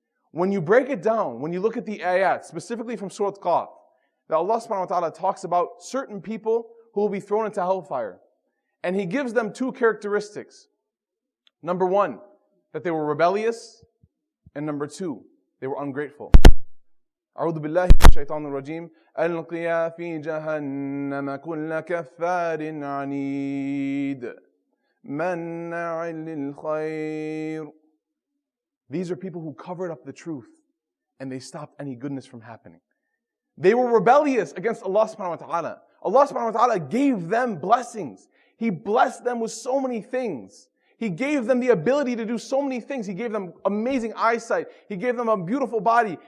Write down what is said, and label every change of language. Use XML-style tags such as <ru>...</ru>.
<en>When you break it down, when you look at the ayat, specifically from Surah Qaf, that Allah subhanahu wa ta'ala talks about certain people who will be thrown into hellfire. And He gives them two characteristics. Number one, that they were rebellious. And number two, they were ungrateful.</en> <ar>أعوذ بالله من الشيطان الرجيم ألقيا في جهنم كل كفار عنيد مناع للخير.</ar> <en>These are people who covered up the truth and they stopped any goodness from happening. They were rebellious against Allah subhanahu wa ta'ala. Allah subhanahu wa ta'ala gave them blessings. He blessed them with so many things. He gave them the ability to do so many things. He gave them amazing eyesight. He gave them a beautiful body.</en>